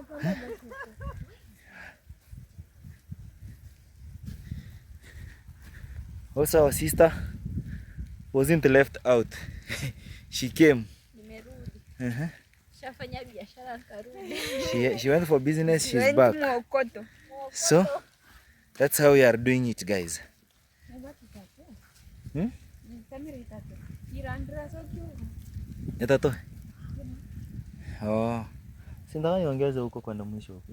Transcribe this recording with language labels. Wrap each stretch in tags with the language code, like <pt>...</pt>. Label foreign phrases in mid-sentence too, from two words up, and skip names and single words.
<en>Also our sister wasn't left out. She came. She went for business, she's back. So that's how we are doing it, guys. Etato. Oh.</en> <sw>Sindaka niongeze huko kwenda mwisho huko.</sw>